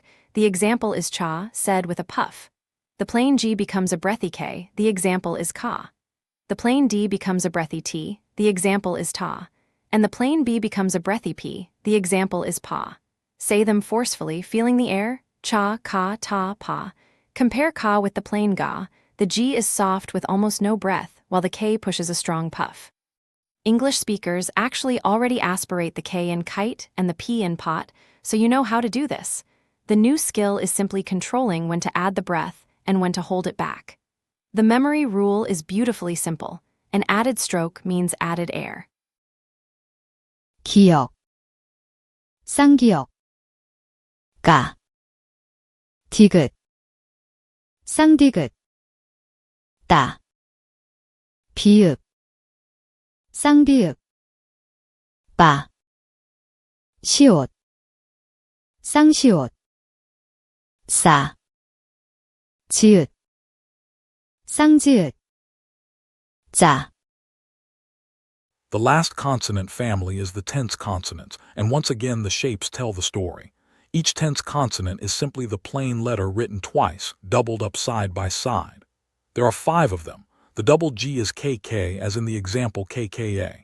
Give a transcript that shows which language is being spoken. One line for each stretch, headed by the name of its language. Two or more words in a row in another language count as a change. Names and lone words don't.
English: The example is cha, said with a puff. The plain G becomes a breathy K. The example is ka. The plain D becomes a breathy T. The example is ta. And the plain B becomes a breathy P. The example is pa. Say them forcefully, feeling the air. Cha, ka, ta, pa. Compare ka with the plain ga. The G is soft with almost no breath, while the K pushes a strong puff. English speakers actually already aspirate the K in kite and the P in pot, so you know how to do this. The new skill is simply controlling when to add the breath and when to hold it back. The memory rule is beautifully simple. An added stroke means added air.
Korean: 기역, 쌍기역, 가, 디귿, 쌍디귿, 따, 비읍, 쌍비읍, 빠, 시옷, 쌍시옷, 싸, 지읒, 쌍지읒, 짜.
English: The last consonant family is the tense consonants, and once again the shapes tell the story. Each tense consonant is simply the plain letter written twice, doubled up side by side. There are 5 of them. The double G is KK, as in the example KKA.